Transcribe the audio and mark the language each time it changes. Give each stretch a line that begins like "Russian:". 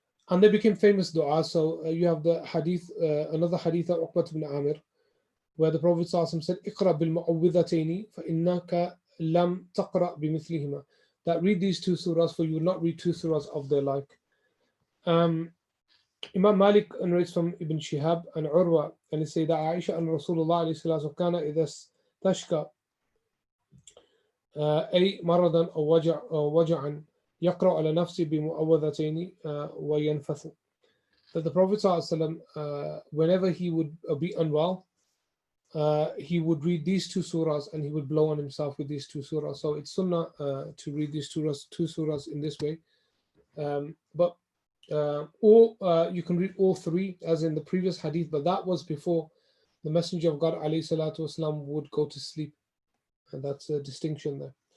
English: And they became famous dua. So you have the hadith, another hadith of Uqbat ibn Amir, where the Prophet ﷺ said,
Arabic: اقرأ بالمعوذتين فإنك لم تقرأ بمثلهما.
English: That read these two surahs, for you will not read two surahs of their like. Imam Malik narrates from Ibn Shihab and Urwa, and he says that Aisha and Rasulullah
Arabic: كان إذا استشكى أي مرضا أو وجعا يقرأ على نفسه بمعوذتين وينفث.
English: That the Prophet ﷺ, whenever he would be unwell, he would read these two surahs and he would blow on himself with these two surahs. So it's sunnah to read these two surahs in this way. But or you can read all three, as in the previous hadith, but that was before the Messenger of God ﷺ would go to sleep, and that's a distinction there.